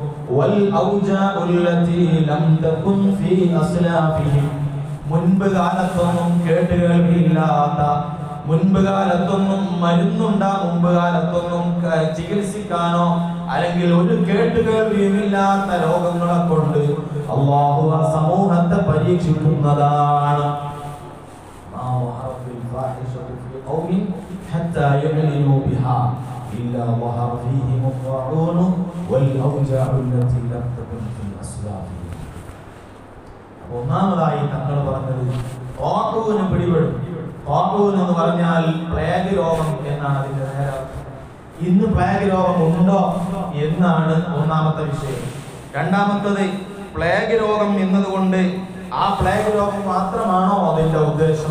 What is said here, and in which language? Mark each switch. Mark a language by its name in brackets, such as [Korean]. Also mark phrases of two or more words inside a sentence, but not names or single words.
[Malayalam] മുൻപ് കാലത്തൊന്നും കേട്ടുകേൾവിയില്ലാത്ത, മുൻപ് കാലത്തൊന്നും മുൻപ് കാലത്തൊന്നും ചികിത്സിക്കാനോ അല്ലെങ്കിൽ ഒരു കേട്ടുകേൾവിയുമില്ലാത്ത രോഗങ്ങളെ കൊണ്ട് അല്ലാഹു ആ സമൂഹത്തെ പരീക്ഷിക്കുന്നതാണ്. [Arabic] حتى يعلنوا بها إلا ظهر فيهم الطاعون والأوجاع التي لم تكن في أسلافهم. [Malayalam] ഒന്നാമതായി തങ്ങൾ പറഞ്ഞത് ത്വാഊന് പിടിപെടും. ത്വാഊൻ എന്ന് പറഞ്ഞാൽ പ്ലേഗ് രോഗം എന്നാണ് അതിന്റെ നേരെ. ഇന്ന് പ്ലേഗ് രോഗം ഉണ്ടോ എന്നാണ് ഒന്നാമത്തെ വിഷയം. രണ്ടാമത്തത്, പ്ലേഗ് രോഗം എന്നതുകൊണ്ട് ആ പ്ലേഗ് രോഗം മാത്രമാണോ അതിന്റെ ഉദ്ദേശം?